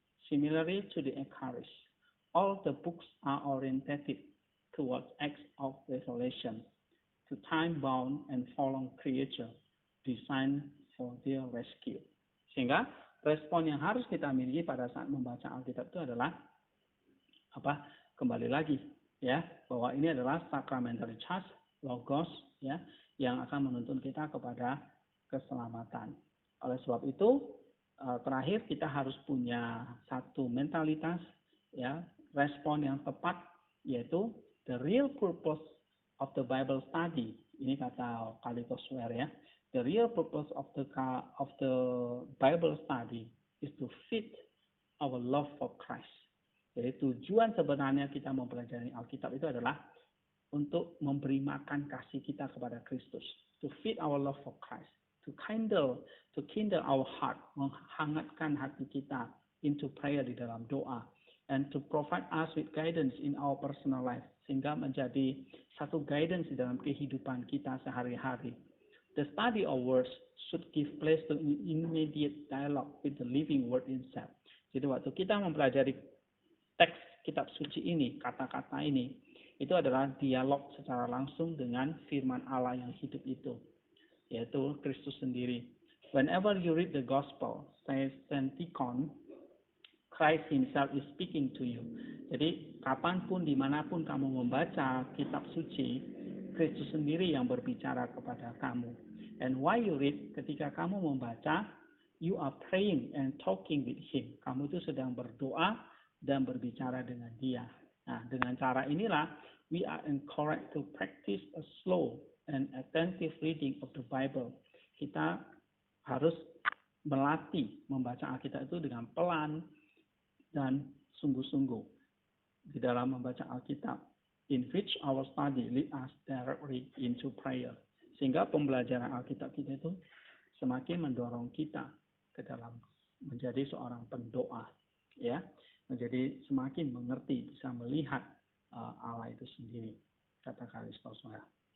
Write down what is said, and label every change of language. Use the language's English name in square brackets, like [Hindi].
[English] Similarly to the Eucharist, all the books are oriented towards acts of revelation, to time-bound and fallen creature, designed for their rescue. [Indonesian] Sehingga respon yang harus kita miliki pada saat membaca Alkitab itu adalah kembali lagi, ya, bahwa ini adalah [English] sacramentally charged logos, [Indonesian] ya, yang akan menuntun kita kepada keselamatan. Oleh sebab itu, terakhir kita harus punya satu mentalitas, ya, respon yang tepat, yaitu [English] the real purpose of the Bible study. [Indonesian] Ini kata Carlitos Ware, ya. [English] The real purpose of the Bible study is to feed our love for Christ. [Indonesian] Jadi tujuan sebenarnya kita mempelajari Alkitab itu adalah untuk memberi makan kasih kita kepada Kristus. [English] To feed our love for Christ. To kindle our heart, [Indonesian] menghangatkan hati kita [English] into prayer [Indonesian] di dalam doa. [English] And to provide us with guidance in our personal life. [Indonesian] Sehingga menjadi satu guidance di dalam kehidupan kita sehari-hari. [English] The study of words should give place to immediate dialogue with the living word itself. [Indonesian] Jadi waktu kita mempelajari teks kitab suci ini, kata-kata ini, itu adalah dialog secara langsung dengan firman Allah yang hidup itu, yaitu Kristus sendiri. [English] Whenever you read the gospel, says Saint Tikhon, Christ himself is speaking to you. [Indonesian] Jadi kapanpun, dimanapun kamu membaca kitab suci, Kristus sendiri yang berbicara kepada kamu. [English] And while you read, [Indonesian] ketika kamu membaca, [English] you are praying and talking with him. [Indonesian] Kamu itu sedang berdoa dan berbicara dengan dia. [English] Nah, [Indonesian] dengan cara inilah, [English] we are encouraged to practice a slow and attentive reading of the Bible. [Indonesian] Kita harus melatih membaca Alkitab itu dengan pelan dan sungguh-sungguh di dalam membaca Alkitab. [English] In which our study lead us directly into prayer. [Indonesian] Sehingga pembelajaran Alkitab kita itu semakin mendorong kita ke dalam menjadi seorang pendoa, ya, menjadi semakin mengerti, bisa melihat Allah itu sendiri, kata Carlitos Ware.